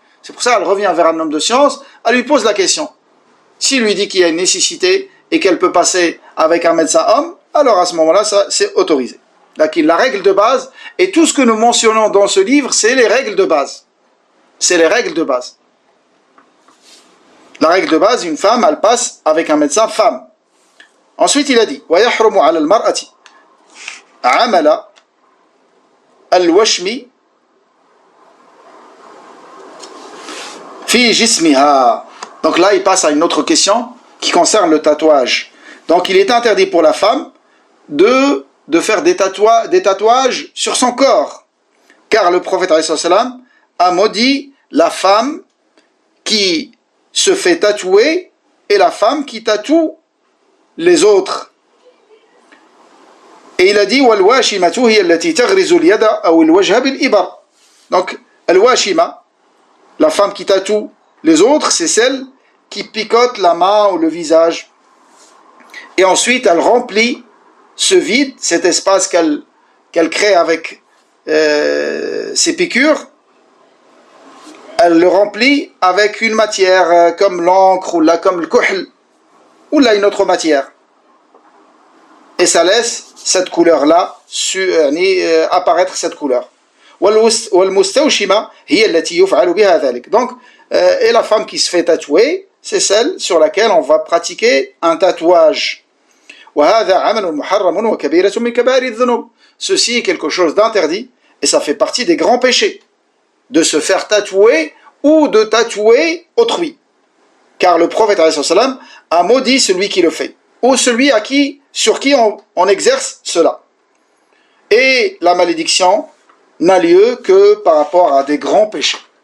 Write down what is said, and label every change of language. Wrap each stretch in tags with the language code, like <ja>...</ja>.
<fr>C'est pour ça qu'elle revient vers un homme de science, elle lui pose la question. S'il lui dit qu'il y a une nécessité et qu'elle peut passer avec un médecin homme, alors à ce moment-là, ça c'est autorisé. La règle de base, et tout ce que nous mentionnons dans ce livre, c'est les règles de base. C'est les règles de base. La règle de base, une femme, elle passe avec un médecin femme. Ensuite, il a dit</fr> <ar>وَيَحْرُمُ عَلَى الْمَرْأَةِ عَمَلَ الْوَشْمِ فِي جِسْمِهَا.</ar> <fr>Donc là, il passe à une autre question qui concerne le tatouage. Donc, il est interdit pour la femme de faire des tatouages sur son corps. Car le prophète a maudit la femme qui se fait tatouer et la femme qui tatoue les autres. Et il a dit</fr> <ar>وَالْوَاشِمَةُ هِيَ الَّتِي تَغْرِزُ الْيَدَ أَوْ الْوَجْهَ بِالْإِبَرِ.</ar> <fr>Donc, al-washima, la femme qui tatoue les autres, c'est celle qui picote la main ou le visage. Et ensuite, elle remplit ce vide, cet espace qu'elle crée avec ses piqûres, elle le remplit avec une matière comme l'encre ou comme le kuhl ou là une autre matière. Et ça laisse cette couleur-là apparaître cette couleur.</fr> <ar>والمستوشمة هي التي يفعل بها ذلك.</ar> <fr>Donc, et la femme qui se fait tatouer, c'est celle sur laquelle on va pratiquer un tatouage.</fr> <ar>وهذا عمل محرم وكبيرة من كبائر الذنوب.</ar> <fr>Ceci est quelque chose d'interdit et ça fait partie des grands péchés de se faire tatouer ou de tatouer autrui. Car le prophète a maudit celui qui le fait ou celui sur qui on exerce cela. Et la malédiction n'a lieu que par rapport à des grands péchés.</fr>